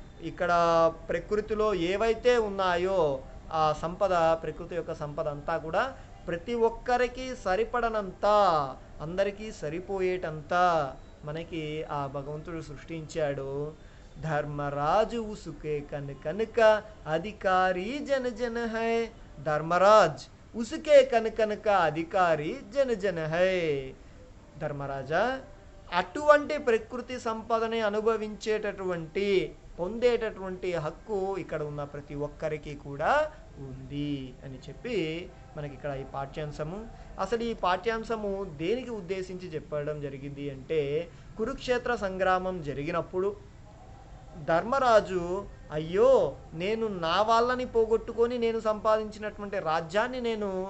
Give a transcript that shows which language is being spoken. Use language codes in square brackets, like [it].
[te] ఇక్కడ ప్రకృతిలో ఏవైతే ఉన్నాయో ఆ సంపద, ప్రకృతి యొక్క సంపద అంతా కూడా ప్రతి ఒక్కరికి సరిపడనంత, అందరికీ సరిపోయేటంత మనకి ఆ భగవంతుడు సృష్టించాడు. [hi] धर्मराज उसके कन कन का अधिकारी जन जन है, धर्मराज उसके कन कन का अधिकारी जन जन है. [te] ధర్మరాజా, అటువంటి ప్రకృతి సంపదని అనుభవించేటటువంటి పొందేటటువంటి హక్కు ఇక్కడ ఉన్న ప్రతి ఒక్కరికి కూడా ఉంది అని చెప్పి మనకి ఇక్కడ ఈ పాఠ్యాంశము, అసలు ఈ పాఠ్యాంశము దేనికి ఉద్దేశించి చెప్పడం జరిగింది అంటే, కురుక్షేత్ర సంగ్రామం జరిగినప్పుడు ధర్మరాజు అయ్యో నేను నా వాళ్ళని పోగొట్టుకొని నేను సంపాదించినటువంటి రాజ్యాన్ని నేను